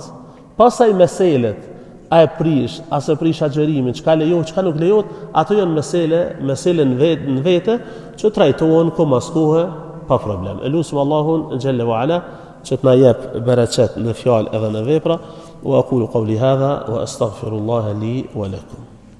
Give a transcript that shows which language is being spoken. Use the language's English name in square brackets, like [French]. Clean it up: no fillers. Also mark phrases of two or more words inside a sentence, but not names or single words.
[Albanian] Pastaj meselet, a e prish, a se prish agjerimin, çka lejohet, çka nuk lejohet, ato janë mesele në vete që trajtohen komaskohe pa problem. Elusim Allahun [Arabic] جل وعلا [Albanian] që të na jep bereqet në fjalë edhe në vepra. [Arabic] وأقول قولي هذا وأستغفر الله لي ولكم.